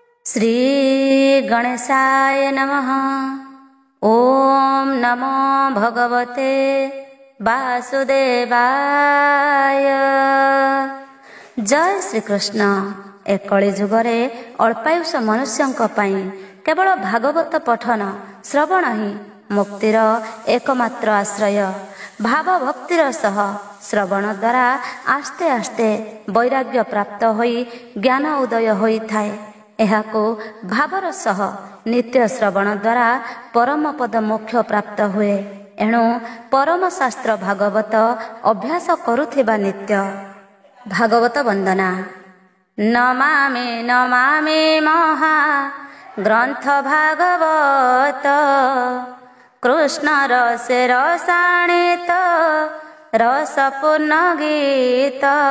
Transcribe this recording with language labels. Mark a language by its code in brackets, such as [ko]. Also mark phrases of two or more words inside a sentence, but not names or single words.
[sa] श्री गणेशाय नमः। ओम नमो भगवते वासुदेवाय। [or] ଜୟ ଶ୍ରୀ କୃଷ୍ଣ। ଏ କଳି ଯୁଗରେ ଅଳ୍ପାୟୁଷ ମନୁଷ୍ୟଙ୍କ ପଇ କେବଳ ଭାଗବତ ପଠନ ଶ୍ରବଣ ହି ମୁକ୍ତିର ଏକମାତ୍ର ଆଶ୍ରୟ। ଭାବ ଭକ୍ତିର ସହ ଶ୍ରବଣ ଦ୍ୱାରା ଆସ୍ତେ ଆସ୍ତେ ବୈରାଗ୍ୟ ପ୍ରାପ୍ତ ହୋଇ ଜ୍ଞାନ ଉଦୟ ହୋଇ ଥାଏ। ଏହାକୋ ଭାବର ସହ ନିତ୍ୟ ଶ୍ରବଣ ଦ୍ୱାରା ପରମ ପଦ ମୋକ୍ଷ ପ୍ରାପ୍ତ ହୁଏ। ଏଣୁ ପରମ ଶାସ୍ତ୍ର ଭାଗବତ ଅଭ୍ୟାସ କରୁଥିବା ନିତ୍ୟ। ଭାଗବତ ବନ୍ଦନା। ନମାମି ନମାମି ମହା ଗ୍ରନ୍ଥ ଭାଗବତ କୃଷ୍ଣ ରସେ ରସାଣିତ ରସପୂର୍ଣ୍ଣ ଗୀତ।